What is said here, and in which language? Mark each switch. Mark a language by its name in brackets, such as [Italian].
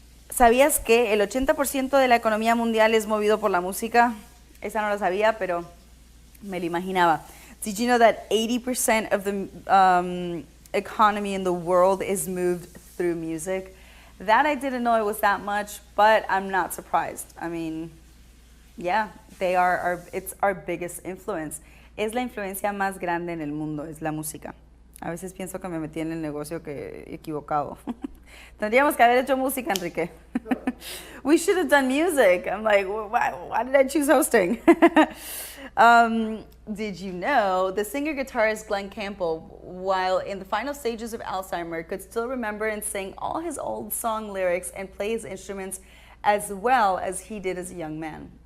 [Spanish] ¿Sabías que el 80% de la economía mundial es movido por la música? Esa no la sabía, pero me lo imaginaba. [English] Did you know that 80% of the economy in the world is moved through music? That I didn't know it was that much, but I'm not surprised. I mean, yeah, it's our biggest influence. [Spanish] Es la influencia más grande en el mundo, es la música. A veces pienso que me metí en el negocio equivocado. Tendríamos que haber hecho música, Enrique. [English] We should have done music. I'm like, why did I choose hosting? Did you know the singer-guitarist Glenn Campbell, while in the final stages of Alzheimer's, could still remember and sing all his old song lyrics and play his instruments as well as he did as a young man?